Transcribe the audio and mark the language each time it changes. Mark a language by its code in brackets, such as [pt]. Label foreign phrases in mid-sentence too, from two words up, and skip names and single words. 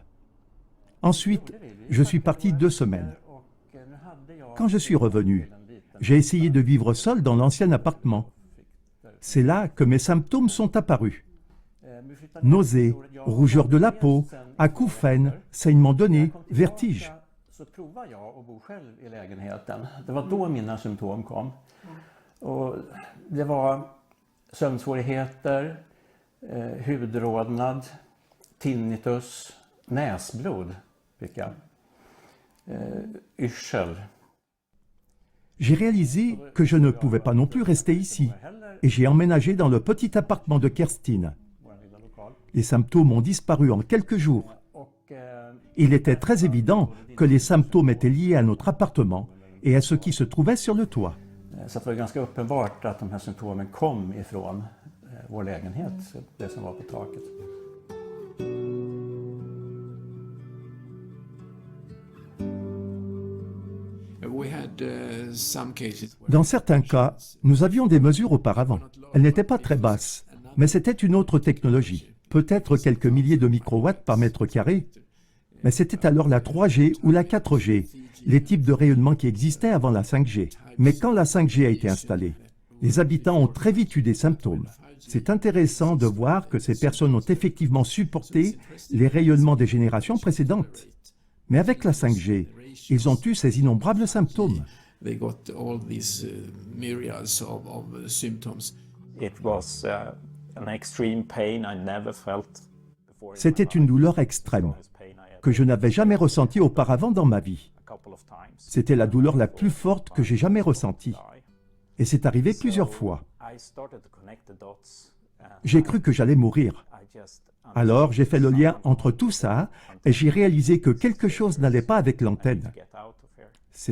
[fr] Ensuite, je suis parti 2 semaines. Quand je suis revenu, j'ai essayé de vivre seul dans l'ancien appartement. C'est là que mes symptômes sont apparus. Nausées, rougeur de la peau, acouphènes, saignements de nez, vertige. [sv] Så provade jag att bo själv i lägenheten. Det var då mina symptom kom. Och det var sömnsvårigheter, hudrodnad, tinnitus, näsblod fick jag, yrsel. [fr] J'ai réalisé que je ne pouvais pas non plus rester ici et j'ai emménagé dans le petit appartement de Kerstin. Les symptômes ont disparu en quelques jours. Il était très évident que les symptômes étaient liés à notre appartement et à ce qui se trouvait sur le toit. [sv] Så det var ganska uppenbart att de här symptomen kom ifrån vår lägenhet, det som var på taket. [fr] Dans certains cas, nous avions des mesures auparavant. Elles n'étaient pas très basses, mais c'était une autre technologie. Peut-être quelques milliers de microwatts par mètre carré, mais c'était alors la 3G ou la 4G, les types de rayonnement qui existaient avant la 5G. Mais quand la 5G a été installée, les habitants ont très vite eu des symptômes. C'est intéressant de voir que ces personnes ont effectivement supporté les rayonnements des générations précédentes. Mais avec la 5G, ils ont eu ces innombrables symptômes. [en] They got all these myriads of symptoms. It was an extreme pain I never felt before. [fr] C'était une douleur extrême que je n'avais jamais ressentie auparavant dans ma vie. C'était la douleur la plus forte que j'ai jamais ressentie. Et c'est arrivé plusieurs fois. J'ai cru que j'allais mourir. Alors j'ai fait le lien entre tout ça et j'ai réalisé que quelque chose n'allait pas avec l'antenne.